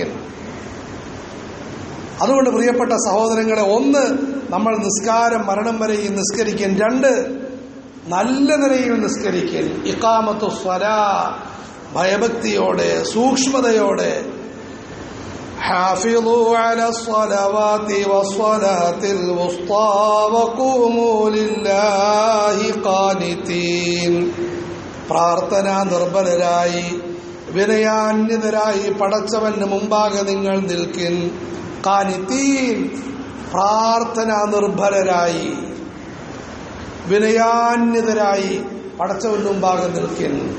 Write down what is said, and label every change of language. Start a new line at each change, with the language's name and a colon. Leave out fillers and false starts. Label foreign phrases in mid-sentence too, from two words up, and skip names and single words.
Malayalam: അതുകൊണ്ട് പ്രിയപ്പെട്ട സഹോദരങ്ങളെ, 1, നമ്മൾ നിസ്കാരം മരണം വരെയും നിസ്കരിക്കും. 2, നല്ല നിലയിൽ നിസ്കരിക്കൽ.
Arabic: إقامة الصلاة,
Malayalam: ഭയഭക്തിയോടെ, സൂക്ഷ്മതയോടെ.
Arabic: حافظوا على الصلوات والصلاة الوسطى وقوموا لله قانتين.
Malayalam: പ്രാർത്ഥനാ നിർഭരരായി വിനയാന്വിതരായി പടച്ചവന് മുമ്പാകെ നിങ്ങൾ നിൽക്കിൻ. ഖാനിതീൻ, പ്രാർത്ഥനാ നിർഭരരായി വിനയാന്വിതരായി പടച്ചവന് മുമ്പാകെ നിൽക്കിൻ.